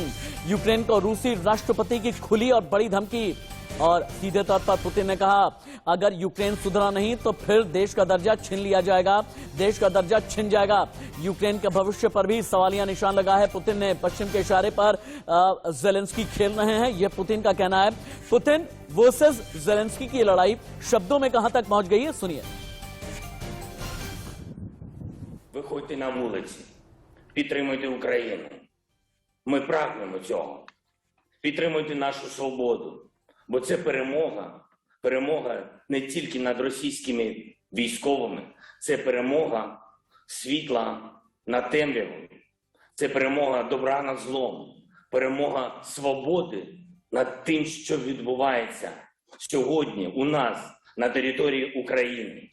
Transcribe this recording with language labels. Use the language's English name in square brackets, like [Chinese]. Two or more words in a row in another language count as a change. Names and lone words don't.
[Hindi] यूक्रेन को रूसी राष्ट्रपति की खुली और बड़ी धमकी और सीधे तौर पर पुतिन ने कहा, अगर यूक्रेन सुधरा नहीं तो फिर देश का दर्जा छीन लिया जाएगा, देश का दर्जा छिन जाएगा। यूक्रेन के भविष्य पर भी सवालिया निशान लगा है। पुतिन ने पश्चिम के इशारे पर ज़ेलेंस्की खेल रहे हैं, यह पुतिन का कहना है। पुतिन वर्सेस ज़ेलेंस्की की लड़ाई शब्दों में कहां तक पहुंच गई है, सुनिए। [Ukrainian] Виходьте на вулиці, підтримуйте Україну. Ми прагнемо цього. Підтримуйте нашу свободу. Бо це перемога не тільки над російськими військовими, це перемога світла над темрявою, це перемога добра над злом, перемога свободи над тим, що відбувається сьогодні у нас на території України.